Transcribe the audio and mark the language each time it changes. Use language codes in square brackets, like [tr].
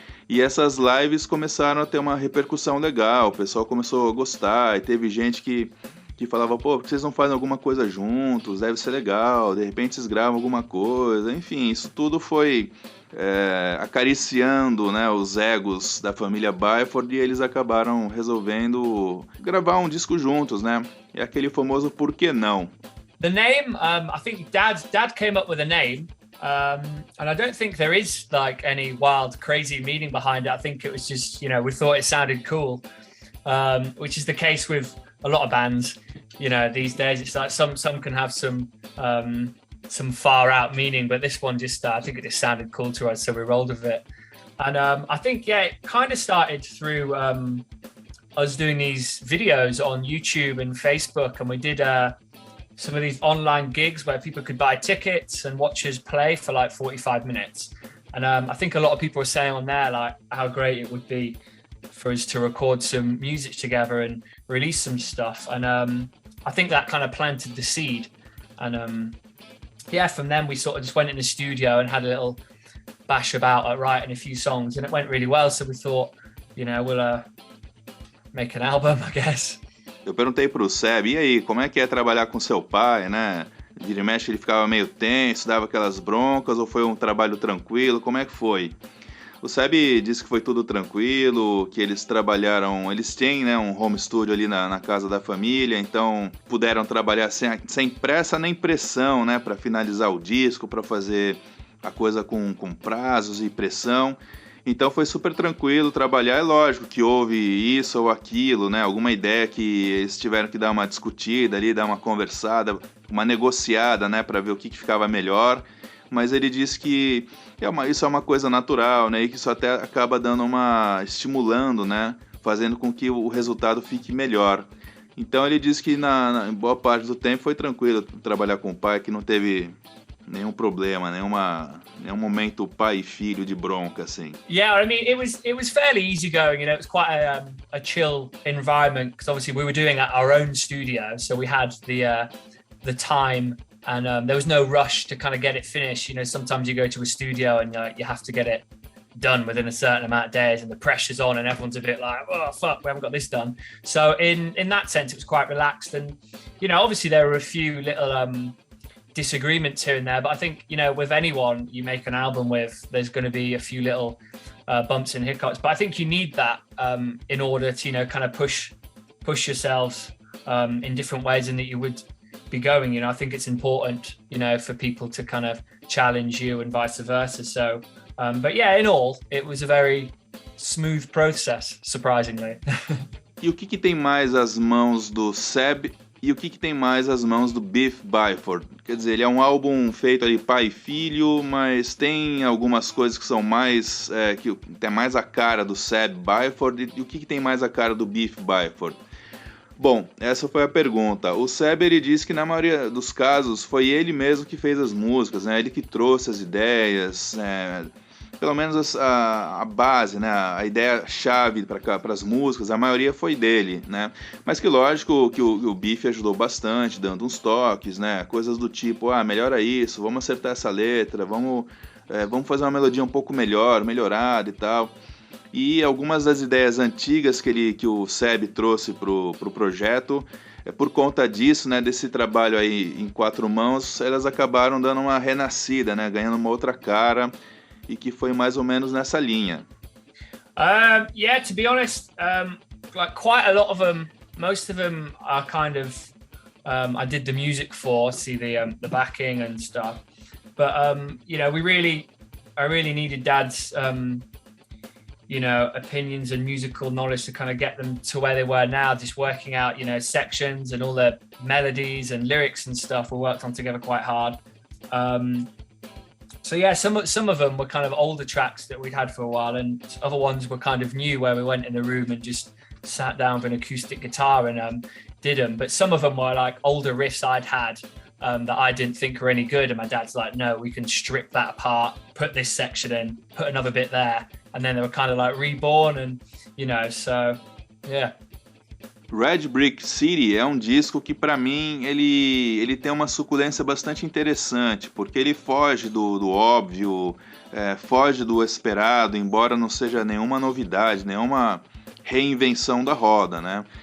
[pt] E essas lives começaram a ter uma repercussão legal, o pessoal começou a gostar, e teve gente que falava, pô, por que vocês não fazem alguma coisa juntos? Deve ser legal, de repente vocês gravam alguma coisa. Enfim, isso tudo foi acariciando, né, os egos da família Byford, e eles acabaram resolvendo gravar um disco juntos, né? E aquele famoso por que não? [en] The name, I think Dad came up with a name, and I don't think there is like any wild, crazy meaning behind it. I think it was just, we thought it sounded cool, which is the case with a lot of bands, these days. It's like some can have some far out meaning, but this one just, I think it just sounded cool to us, so we rolled with it. And I think, it kind of started through us doing these videos on YouTube and Facebook, and we did some of these online gigs where people could buy tickets and watch us play for like 45 minutes. And I think a lot of people were saying on there like how great it would be for us to record some music together and release some stuff. And I think that kind of planted the seed. And from then we sort of just went in the studio and had a little bash about at writing a few songs, and it went really well. So we thought, we'll make an album, I guess. [pt] Eu perguntei pro Seb, e aí, como é que é trabalhar com seu pai, né? Vira e mexe, ele ficava meio tenso, dava aquelas broncas, ou foi um trabalho tranquilo? Como é que foi? O Seb disse que foi tudo tranquilo, que eles têm, né, um home studio ali na casa da família, então puderam trabalhar sem pressa nem pressão, né, para finalizar o disco, para fazer a coisa com prazos e pressão. Então foi super tranquilo trabalhar. É lógico que houve isso ou aquilo, né, alguma ideia que eles tiveram que dar uma discutida ali, dar uma conversada, uma negociada, né, para ver o que ficava melhor. Mas ele disse que isso é uma coisa natural, né? E que isso até acaba estimulando, né? Fazendo com que o resultado fique melhor. Então ele disse que em boa parte do tempo foi tranquilo trabalhar com o pai, que não teve nenhum problema, nenhum momento pai e filho de bronca, assim. [en] Yeah, I mean, it was fairly easygoing, it was quite a chill environment, because obviously we were doing at our own studio, so we had the time. And there was no rush to kind of get it finished. Sometimes you go to a studio and you have to get it done within a certain amount of days, and the pressure's on and everyone's a bit like, oh, fuck, we haven't got this done. So in that sense, it was quite relaxed. And, obviously there were a few little disagreements here and there, but I think, with anyone you make an album with, there's going to be a few little bumps and hiccups. But I think you need that in order to, kind of push yourselves in different ways, and that you would be going. I think it's important, for people to kind of challenge you and vice versa. So, but yeah, in all, it was a very smooth process, surprisingly. [pt] E o que tem mais as mãos do Seb e o que tem mais as mãos do Biff Byford. Quer dizer, ele é um álbum feito ali pai e filho, mas tem algumas coisas que são mais, que tem mais a cara do Seb Byford, e o que tem mais a cara do Biff Byford? Bom, essa foi a pergunta. O Seb, ele disse que na maioria dos casos foi ele mesmo que fez as músicas, né? Ele que trouxe as ideias, pelo menos a base, né? A ideia-chave para as músicas, a maioria foi dele, né? Mas que lógico que o Biff ajudou bastante, dando uns toques, né? Coisas do tipo, melhora isso, vamos acertar essa letra, vamos fazer uma melodia um pouco melhorada e tal. E algumas das ideias antigas que o Seb trouxe pro projeto, por conta disso, né, desse trabalho aí em 4 mãos, elas acabaram dando uma renascida, né, ganhando uma outra cara, e que foi mais ou menos nessa linha. [en] Yeah, to be honest, like quite a lot of them, most of them are kind of, I did the music for, see the backing and stuff, but you know, I really needed Dad's you know, opinions and musical knowledge to kind of get them to where they were now, just working out, you know, sections and all the melodies and lyrics and stuff we worked on together quite hard. So yeah, some of them were kind of older tracks that we'd had for a while, and other ones were kind of new, where we went in the room and just sat down with an acoustic guitar and did them. But some of them were like older riffs I'd had that I didn't think were any good, and my dad's like, no, we can strip that apart, put this section in, put another bit there, and then they were kind of like reborn, and you know, so yeah. [pt] Red Brick City é um disco que, para mim, ele tem uma suculência bastante interessante, porque ele foge do óbvio, foge do esperado, embora não seja nenhuma novidade, nenhuma reinvenção da roda, né?